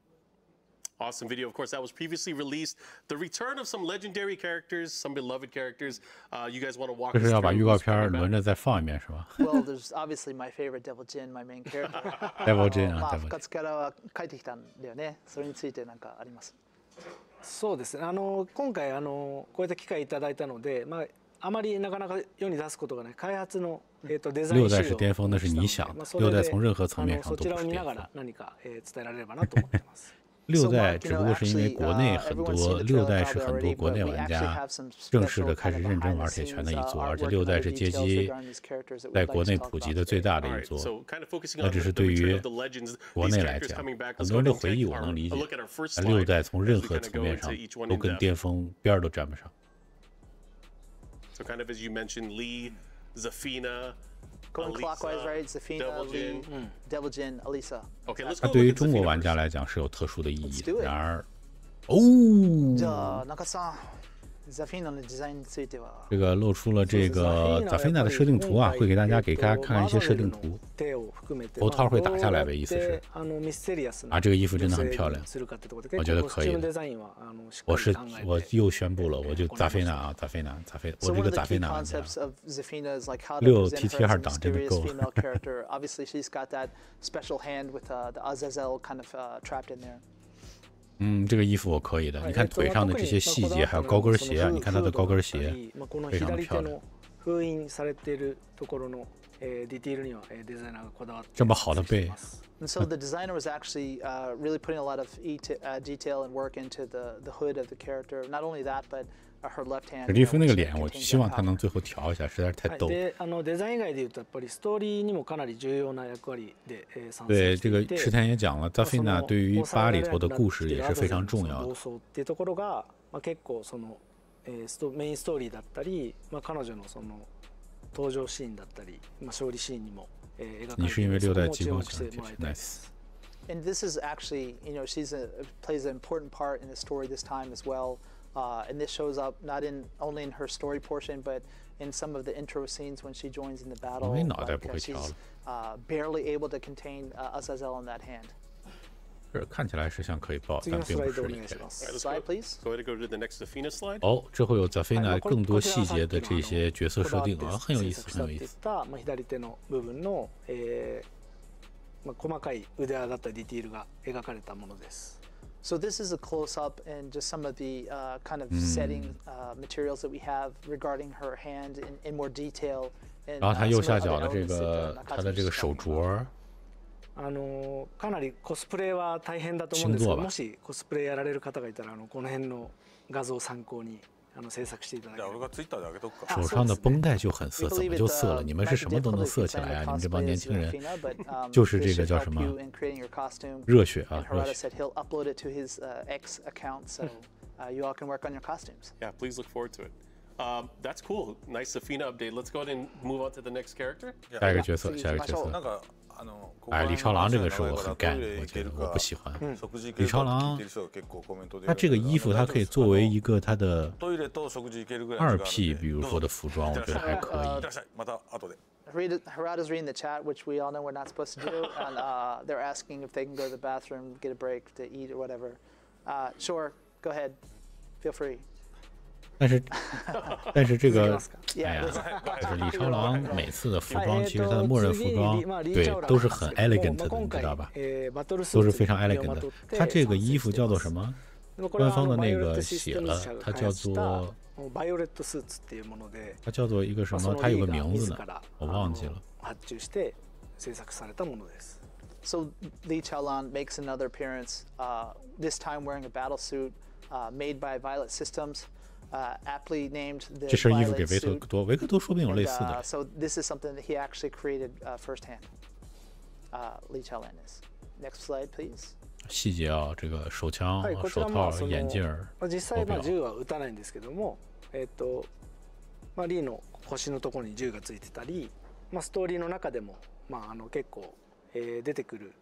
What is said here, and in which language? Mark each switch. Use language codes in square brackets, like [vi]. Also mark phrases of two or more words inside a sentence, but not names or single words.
[en] Awesome video. Of course, that was previously released. The return of some legendary characters, some beloved characters. You guys want to walk? [zh] 这是要把预告片轮着再放一遍是吧 [en] ？Well, there's obviously my favorite Devil Jin, my main character. Devil Jin [ja] あ、復活から帰ってきたんだよね。それについて何かあります？そうですね。今回こういった機会いただいたので、あまりなかなか世に出すことがない開発のデザイン [zh] 6 代是巅峰，那是你想的。6代从任何层面上都不是巅峰。 [ja] 何か伝えられればなと思ってます。 [zh] 6 代只不过是因为国内很多，6代是很多国内玩家正式的开始认真玩铁拳的一座，而且6代是街机在国内普及的最大的一座。那只是对于国内来讲，很多人的回忆我能理解。6代从任何层面上都跟巅峰边儿都沾不上。 [en] So kind of as you mentioned, Lee, Zafina. Going clockwise, right? Zafina, Lee, Devil Jin, Alisa. Okay, let's go. [zh] 它对于中国玩家来讲是有特殊的意义的。然而， [ja] じゃあ中さん、Zafina のデザインについては。 [zh] 这个露出了这个 Zafina 的设定图啊，会给大家看看一些设定图。头套会打下来呗，意思是。啊，这个衣服真的很漂亮，我觉得可以的。我又宣布了，我就Zafina啊，Zafina，我这个Zafina玩家。6 TT2 档真的够了。 [en] Obviously, she's got that special hand with the Azazel kind of trapped in there. [zh] 这个衣服我可以的。你看腿上的这些细节，还有高跟鞋啊，你看它的高跟鞋非常的漂亮。这么好的背。 [en] So the designer was actually really putting a lot of detail and work into the hood of the character. Not only that, but her left hand. [zh] 史蒂夫那个脸，我希望他能最后调一下，实在是太逗。 [ja] デザイン以外で言うとやっぱりストーリーにもかなり重要な役割で参 [zh] 对，这个池田也讲了，Zafina 对于8里頭的故事也是非常重要的。 [ja] っていうところが結構そのメインストーリーだったり、彼女のその登場シーンだったり、勝利シーンにも描かれている。 [zh] 你是因为6代激光起来 ，nice。 [en] And this is actually, she's plays an important part in the story this time as well. And this shows up not only in her story portion, but in some of the intro scenes when she joins in the battle. She's barely able to contain Azazel in that hand. [zh] 这看起来是像可以爆，但并不是。 [en] Slide, please. Go ahead and go to the next Zafina slide. [zh] 哦，这会有Zafina更多细节的这些角色设定啊，很有意思，很有意思。 [ja] 細かい腕輪だったりディティールが描かれたものです。 [en] So this is a close-up and just some of the kind of setting materials that we have regarding her hand in more detail. [zh] 然后它右下角的这个它的这个手镯。 [ja] かなりコスプレは大変だと思うんですけど、もしコスプレやられる方がいたらこの辺の画像を参考に制作していただければ。 [zh] 手上的绷带就很色，怎么就色了？你们是什么都能色起来啊？你们这帮年轻人就是这个叫什么热血啊！热血。 [en] Yeah, please look forward to it. That's cool. Nice Safina update. Let's go ahead and move on to the next character. [zh] 下一个角色，下一个角色。哎，李超郎这个是我很干，我觉得我不喜欢。李超郎，他这个衣服，它可以作为一个他的2P， 比如说的服装，我觉得还可以。 [en] Harada's reading the chat, which we all know we're not supposed to do, and they're asking if they can go to the bathroom, get a break to eat or whatever. Sure, go ahead, feel free. [zh] 但是这个，哎呀，就是李超郎每次的服装，其实他的默认服装，对，都是很 elegant 的，你知道吧？都是非常 elegant 的。他这个衣服叫做什么？官方的那个写了，它叫做，它叫做一个什么？它有个名字呢，我忘记了。 [en] So Lee Chaolan makes another appearance, this time wearing a battle suit made by Violet Systems. Aptly named the [zh] 这身衣服给维克多说不定有类似的。 [en] So this is something that he actually created firsthand. Lee Chaolan is. Next slide, please. [zh] 细节啊，这个手枪、手套、眼镜、 [ja] 実際銃は撃たないんですけども、リーの腰のところに銃がついてたり、ストーリーの中でも結構出てくる。